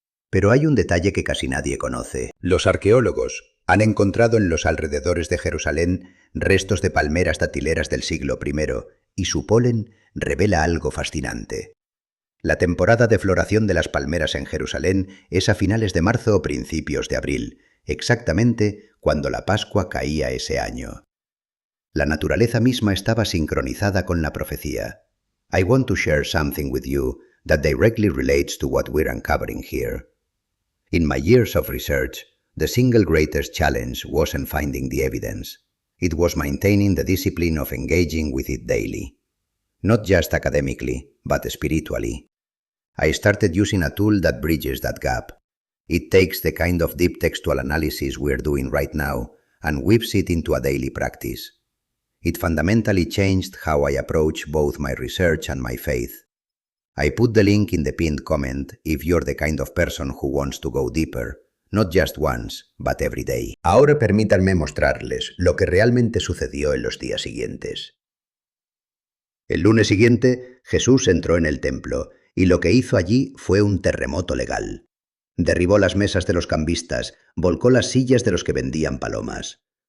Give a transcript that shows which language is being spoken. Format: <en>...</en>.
<es>Pero hay un detalle que casi nadie conoce. Los arqueólogos han encontrado en los alrededores de Jerusalén restos de palmeras datileras del siglo I, y su polen revela algo fascinante. La temporada de floración de las palmeras en Jerusalén es a finales de marzo o principios de abril, exactamente cuando la Pascua caía ese año. La naturaleza misma estaba sincronizada con la profecía.</es> <en>I want to share something with you that directly relates to what we're uncovering here. In my years of research, the single greatest challenge wasn't finding the evidence. It was maintaining the discipline of engaging with it daily. Not just academically, but spiritually. I started using a tool that bridges that gap. It takes the kind of deep textual analysis we're doing right now and weaves it into a daily practice. It fundamentally changed how I approach both my research and my faith. I put the link in the pinned comment if you're the kind of person who wants to go deeper, not just once, but every day.</en> <es>Ahora permítanme mostrarles lo que realmente sucedió en los días siguientes. El lunes siguiente, Jesús entró en el templo, y lo que hizo allí fue un terremoto legal. Derribó las mesas de los cambistas, volcó las sillas de los que vendían palomas.</es>